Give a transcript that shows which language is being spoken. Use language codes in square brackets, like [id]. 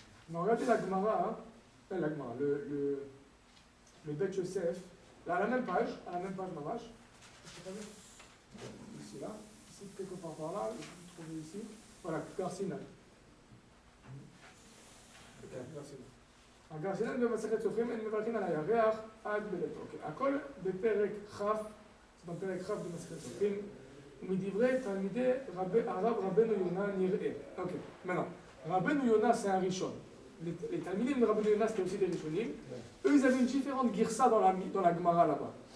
[fr] Non, regardez la Gemara, hein, la Gemara, le Bet Yosef, là, à la même page, Mamash. Ici, là, ici, quelque part par là, je vais trouver ici. Voilà, Garsinal. [he] הגרסינן במסכת סופרים הם מברכים על הירח עד בלתו. הכל בפרק כ', זה בפרק כ' במסכת סופרים, ומדברי תלמידי הרב רבנו יונה נראה. [fr] אוקיי, maintenant, רבנו יונה c'est un ראשון. Les תלמידים de רבנו יונה c'était aussi des ראשונים. Eux ils avaient une différente girsa dans la Gemara là-bas.